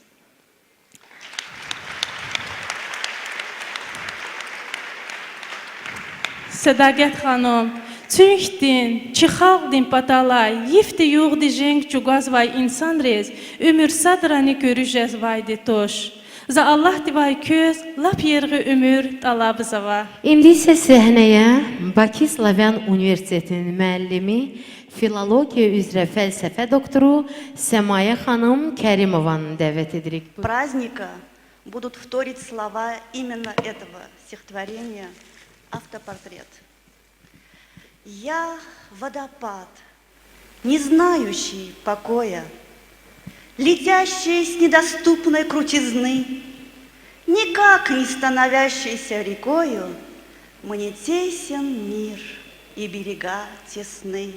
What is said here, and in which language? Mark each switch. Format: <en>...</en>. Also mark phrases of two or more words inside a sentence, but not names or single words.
<lez>Sədaqət xanım, Tüxtin, çıxaldin patalay, yifti yuğdi jenk çugaz vay insan rez, ömür sadrani görüşez vaydi toş. Za Allah divay köz, lap yergi ömür talabı zava.</lez> <az>İndi ise səhnəyə Bakı Slavyan Universitetinin müəllimi, filologiya üzrə fəlsəfə doktoru Səmaya xanım Kərimovanı dəvət edirik.</az> <ru>Праздника будут вторить слова именно этого стихотворения «Автопортрет». Я водопад, не знающий покоя, летящий с недоступной крутизны, никак не становящийся рекою, мне тесен мир и берега тесны.</ru>